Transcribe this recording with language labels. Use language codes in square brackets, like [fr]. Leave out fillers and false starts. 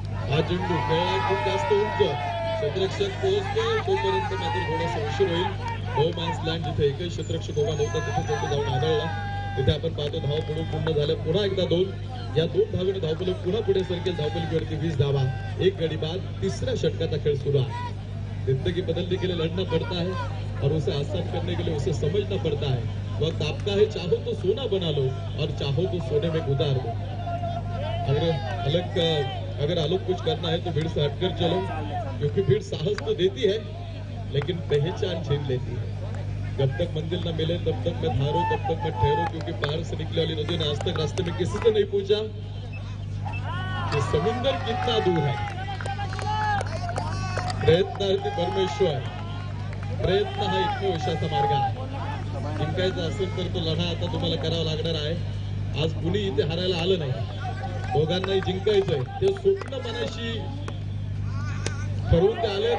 [mr] हा चेंडू खेळला खूप जास्त उंच. क्षेत्ररक्षक पोहोचतोय तोपर्यंत मात्र थोडासा उशीर होईल. नो मॅन्स लँड जिथे एकही क्षेत्ररक्षक उभा नव्हता तिथे चेंडू जाऊन आदळला. तिथे आपण पाहतो धाव पूर्ण झालं. पुन्हा एकदा 2 या 2 धावेने धावफलक पुन्हा पुढे सरकेल. धावफलकीवरती 20 धावा 1 गडी बाद. तिसऱ्या षटकाचा खेळ सुरू आहे. [hi] जिंदगी बदलने के लिए लड़ना पड़ता है और उसे आसान करने के लिए उसे समझना पड़ता है. वक्त आपका है चाहो तो सोना बना लो और चाहो तो सोने में गुजार दो. अगर अलग कुछ करना है तो भीड़ से हटकर चलो क्योंकि भीड़ साहस तो देती है लेकिन पहचान छीन लेती है. जब तक मंजिल न मिले तब तक मैं धारो तब तक मैं ठहरो क्योंकि पहाड़ से निकले वाली नदी ने आज तक रास्ते में किसी से नहीं पूछा कि समुंदर कितना दूर है. [mr] प्रयत्नार्थी परमेश्वर. प्रयत्न हा एकमेव यशाचा मार्ग आहे. जिंकायचं असेल तर तो लढा आता तुम्हाला करावा लागणार आहे. आज कुणी इथे हारायला आलं नाही. दोघांनाही जिंकायचंय. ते स्वप्न मनाशी ठरवून ते आले.